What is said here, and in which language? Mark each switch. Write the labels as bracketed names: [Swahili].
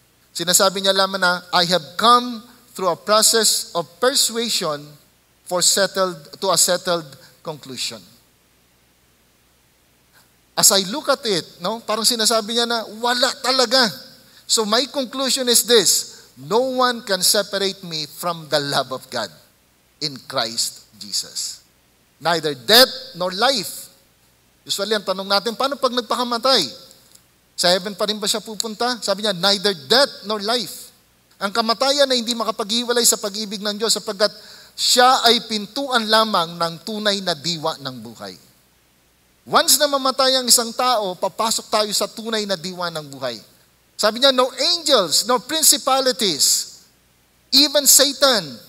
[Filipino] Sinasabi niya lamang na, [English] I have come through a process of persuasion to a settled conclusion. As I look at it, [Filipino] no, parang sinasabi niya na, wala talaga. [English] So my conclusion is this, no one can separate me from the love of God in Christ Jesus. Neither death nor life. [Filipino] Usually, ang tanong natin, paano pag nagpakamatay? Sa heaven pa rin ba siya pupunta? Sabi niya, [English] neither death nor life. [Filipino] Ang kamatayan na hindi makapaghiwalay sa pag-ibig ng Diyos sapagkat siya ay pintuan lamang ng tunay na diwa ng buhay. Once na mamatay ang isang tao, papasok tayo sa tunay na diwa ng buhay. Sabi niya, [English] no angels, no principalities, even Satan.